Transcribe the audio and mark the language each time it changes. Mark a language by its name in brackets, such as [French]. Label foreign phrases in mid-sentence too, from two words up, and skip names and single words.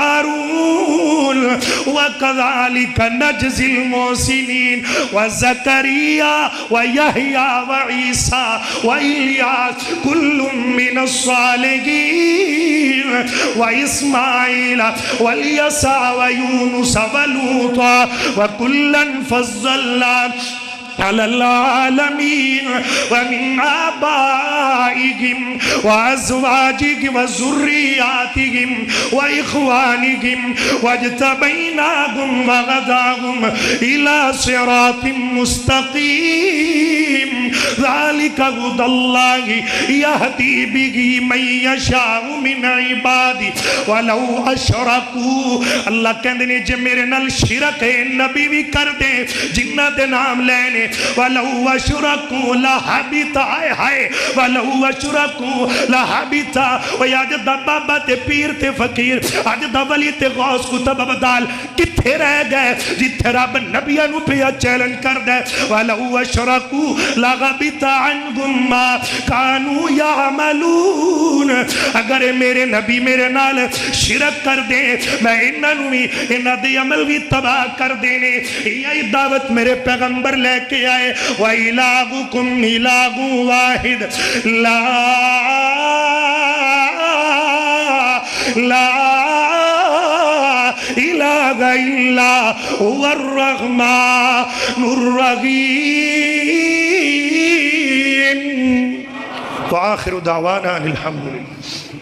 [Arabic] هارون وكذلك نجزي المحسنين وزكريا ويحيى وعيسى وإلياس كل من ال الصالحين وإسماعيل واليسع ويونس ولوطا وكلا فضلنا على العالمين ومن آبائهم وأزواجهم وذرياتهم وإخوانهم واجتبيناهم وهداهم إلى صراط مستقيم ذلك هدى الله يهدي به من يشاء من عبادي ولو أشركوا. [Punjabi] اللہ کہندے نے جے میرے نال شرک ہے نبی بھی کر دے جنہاں دے نام لینے [Arabic] ولو أشركوا لحبط, [Punjabi] ہائے ہائے [Arabic] ولو أشركوا لحبط. [Punjabi] او اج دا بابا تے پیر تے فقیر، اج دا ولی تے غوث قطب ابدال کتھے رہ گئے جتھے رب نبیاں نوں پیا چیلنج کردا ہے. [Arabic] ولو أشركوا لحبط عنهم ما كانوا يعملون. [Punjabi] اگر میرے نبی میرے نال شرک کر دے میں انہاں نوں بھی انہاں دے عمل بھی تباہ کر دینے. یہی دعوت میرے پیغمبر لے کے آئے, [Arabic] وإلهكم إله واحد لا لا إله إلا هو الرحمن الرحيم. وآخر دعوانا أن الحمد لله.